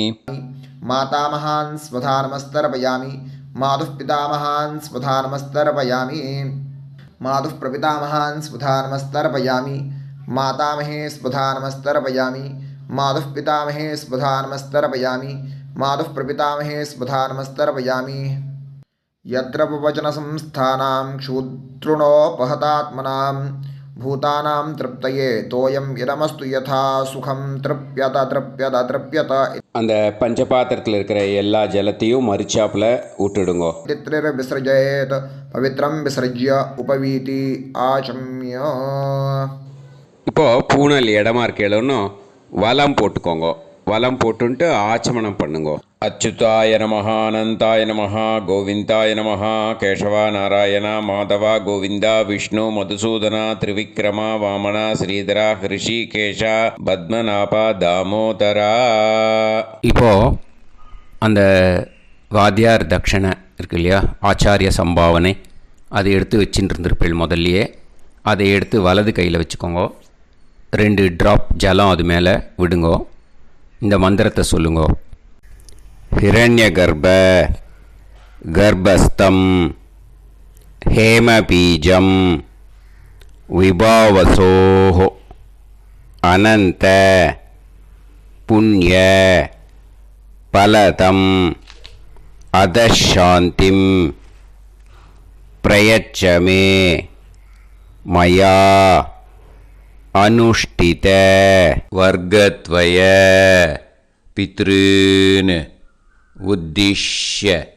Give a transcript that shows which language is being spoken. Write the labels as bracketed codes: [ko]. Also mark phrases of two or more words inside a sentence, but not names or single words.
[sa] मातामहान् स्वधा नमस्तर्पयामि मातुः पितामहान् स्वधा नमस्तर्पयामि मातुः प्रपितामहान् स्वधा नमस्तर्पयामि मातामहे स्वधा नमस्तर्पयामि मातुः पितामहे स्वधा नमस्तर्पयामि मातुः प्रपितामहे स्वधा नमस्तर्पयामि यत्र वचनसंस्थानां क्षूद्रुणोपहतात्मनां भूतानां तृप्तये तोयं इदमस्तु यथा सुखं तृप्यत तृप्यत तृप्यत. [ta] அந்த பஞ்சபாத்திரத்தில் இருக்கிற எல்லா ஜலத்தையும் மறிச்சாப்பில் விட்டுடுங்கோ. [sa] पितृर्विसृजेत् पवित्रं विसृज्य उपवीति आचम्य. [ta] இப்போது பூனல் இடமா இருக்கேளுன்னு வலம் போட்டுக்கோங்க. வலம் போட்டுன்ட்டு ஆச்சமனம் பண்ணுங்கோ. [sa] अच्युताय नमः अनन्ताय नमः गोविन्दाय नमः [ta] கேசவா நாராயண மாதவா கோவிந்தா விஷ்ணு மதுசூதனா திரிவிக்ரமா வாமனா ஸ்ரீதரா ஹிருஷிகேஷா பத்மநாபா தாமோதரா. இப்போது அந்த வாத்தியார் தட்சணை இருக்கு இல்லையா, ஆச்சாரிய சம்பாவனை, அதை எடுத்து வச்சுட்டு இருந்திருப்பேள் முதல்லையே. அதை எடுத்து வலது கையில் வச்சுக்கோங்க. 2 ட்ராப் ஜலம் அது மேலே விடுங்கோ. இந்த மந்திரத்தை சொல்லுங்கோ. [sa] हिरण्यगर्भ गर्भस्थं हेमबीजं विभावसोः अनन्त पुण्य फलदम् अधशान्तिं प्रयच्छ मे मया अनुष्ठित वर्गद्वय पितॄन् उद्दिश्य